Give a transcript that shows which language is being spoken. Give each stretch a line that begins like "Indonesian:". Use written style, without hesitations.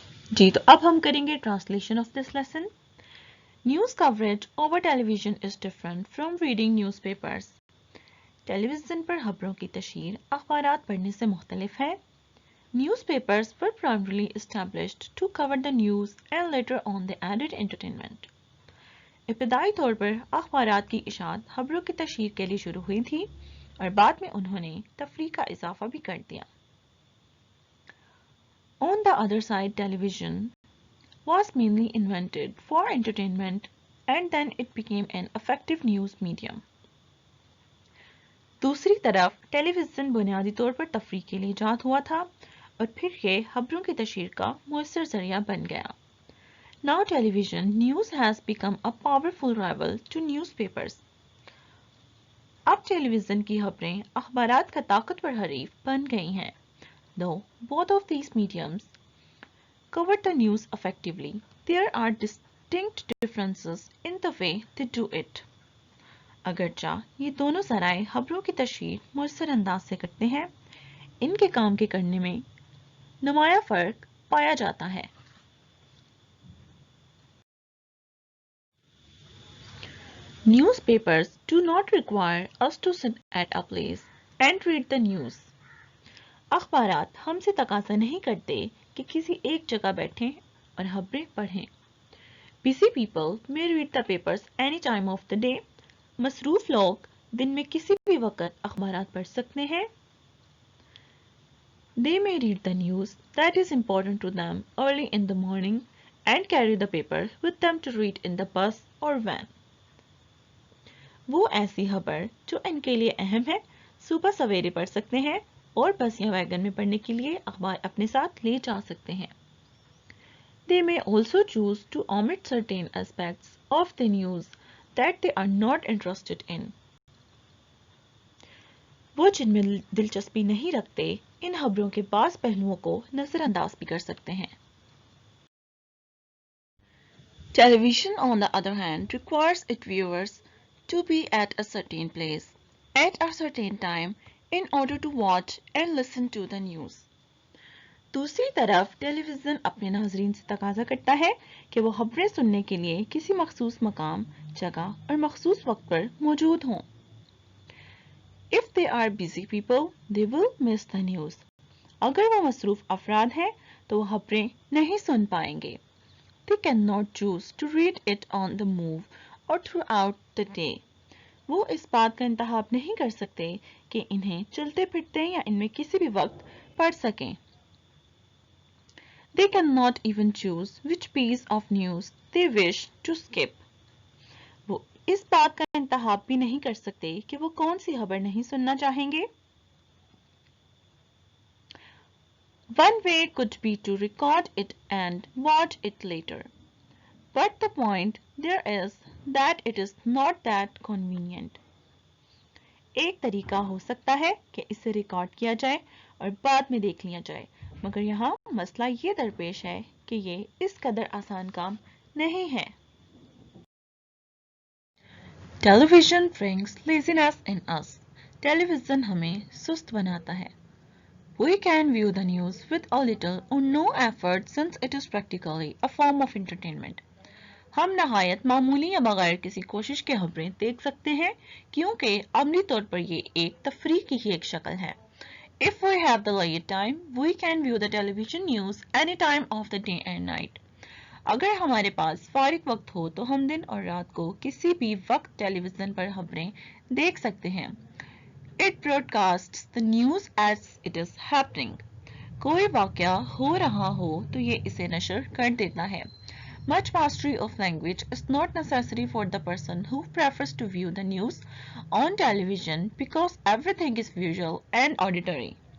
Urdu: جی تو اب ہم کریں گے
English: Translation of this lesson. News coverage over television is different from reading newspapers.
Urdu: Tele vision پر خبروں کی تشہیر اخبارات پڑھنے سے مختلف ہے.
English: Newspapers were primarily established to cover the news and later on they added entertainment.
Urdu: ابتدائی طور پر اخبارات کی اشاعت خبروں کی تشہیر کے لیے شروع ہوئی تھی اور بعد میں انہوں نے تفریح کا اضافہ بھی کر دیا.
English: On the other side, television was mainly invented for entertainment and then it became an effective news medium.
Urdu: دوسری طرف ٹیلی ویژن بنیادی طور پر تفریح کے لیے ایجاد ہوا تھا اور پھر یہ خبروں کی تشہیر کا مؤثر ذریعہ بن گیا.
English: Now television news has become a powerful rival to newspapers.
Urdu: اب ٹیلی ویژن کی خبریں اخبارات کا طاقتور حریف بن گئی ہیں.
English: Though both of these mediums cover the news effectively, there are distinct differences in the way they do it.
Urdu: اگرچہ یہ دونوں ذرائع خبروں کی تشہیر مؤثر انداز سے کرتے ہیں، ان کے کام کے کرنے میں نمایاں فرق پایا جاتا ہے.
English: Newspapers do not require us to sit at a place and read the news.
Urdu: اخبارات ہم سے تقاضا نہیں کرتے کہ کسی ایک جگہ بیٹھیں اور خبریں پڑھیں.
English: Busy people may read the papers any time of the day.
Urdu: مصروف لوگ دن میں کسی بھی وقت اخبارات پڑھ سکتے ہیں.
English: They may read the news that is important to them early in the morning and carry the paper with them to read in the bus or van.
Urdu: وہ ایسی خبر جو ان کے لیے اہم ہے صبح سویرے پڑھ سکتے ہیں اور بس یا ویگن میں پڑھنے کے لیے اخبار اپنے ساتھ لے جا سکتے ہیں.
English: They may also choose to omit certain aspects of the news that they are not interested in.
Urdu: وہ جن میں دلچسپی نہیں رکھتے ان خبروں کے بعض پہلوؤں کو نظر انداز بھی کر سکتے ہیں.
English: Television, on the other hand, requires its viewers to be at a certain place at a certain time in order to watch and listen to the news.
Urdu: دوسری طرف ٹیلی ویژن اپنے ناظرین سے تقاضا کرتا ہے کہ وہ خبریں سننے کے لیے کسی مخصوص مقام، جگہ اور مخصوص وقت پر موجود ہوں.
English: If they are busy people, they will miss the news.
Urdu: اگر وہ مصروف افراد ہیں تو وہ خبریں نہیں سن پائیں گے.
English: They cannot choose to read it on the move or throughout the day.
Urdu: وہ اس بات کا انتخاب نہیں کر سکتے کہ انہیں چلتے پھرتے یا ان میں کسی بھی وقت پڑھ سکیں.
English: They cannot even choose which piece of news they wish to skip.
Urdu: وہ اس بات کا انتخاب بھی نہیں کر سکتے کہ وہ کون سی خبر نہیں سننا چاہیں گے.
English: One way could be to record it and watch it later. But the point there is that it is not that convenient.
Urdu: ایک طریقہ ہو سکتا ہے کہ اسے ریکارڈ کیا جائے اور بعد میں دیکھ لیا جائے، مگر یہاں مسئلہ یہ درپیش ہے کہ یہ اس قدر آسان کام نہیں ہے.
English: Television brings laziness in us.
Urdu: Tele vision ہمیں سست بناتا ہے.
English: We can view the news with a little or no effort since it is practically a form of entertainment.
Urdu: ہم نہایت معمولی یا بغیر کسی کوشش کے خبریں دیکھ سکتے ہیں کیونکہ عملی طور پر یہ ایک تفریح کی ہی ایک شکل ہے.
English: If we have the leisure time, we can view the television news any time of the day and night.
Urdu: اگر ہمارے پاس فارغ وقت ہو تو ہم دن اور رات کو کسی بھی وقت ٹیلی ویژن پر خبریں دیکھ سکتے ہیں.
English: It broadcasts the news as it is happening.
Urdu: کوئی واقعہ ہو رہا ہو تو یہ اسے نشر کر دیتا ہے.
English: Much mastery of language is not necessary for the person who prefers to view the news on television because everything is visual and auditory.